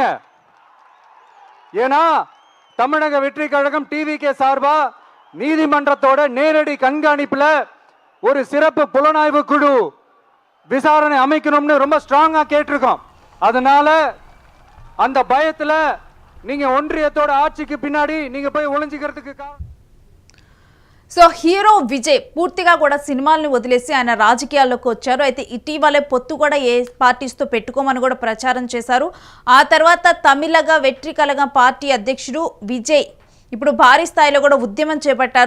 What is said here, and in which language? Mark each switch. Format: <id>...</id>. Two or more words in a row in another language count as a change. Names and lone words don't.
<ta>ஏன்னா தமிழக வெற்றி கழகம் டிவிகே சார்பா நீதிமன்றத்தோட நேரடி கண்காணிப்புல ஒரு சிறப்பு புலனாய்வு குழு விசாரணை அமைக்கணும்னு ரொம்ப ஸ்ட்ராங்கா கேட்டிருக்கோம். அதனால அந்த பயத்துல நீங்க ஒன்றியத்தோட ஆட்சிக்கு பின்னாடி நீங்க போய் ஒளிஞ்சிக்கிறதுக்கு காரணம்.</ta> <te>సో హీరో విజయ్ పూర్తిగా కూడా సినిమాలను వదిలేసి ఆయన రాజకీయాల్లోకి వచ్చారు. అయితే ఇటీవలే పొత్తు కూడా ఏ పార్టీస్తో పెట్టుకోమని కూడా ప్రచారం చేశారు. ఆ తర్వాత తమిళగా వెట్రి కళగం పార్టీ అధ్యక్షుడు విజయ్ ఇప్పుడు భారీ స్థాయిలో కూడా ఉద్యమం చేపట్టారు.</te>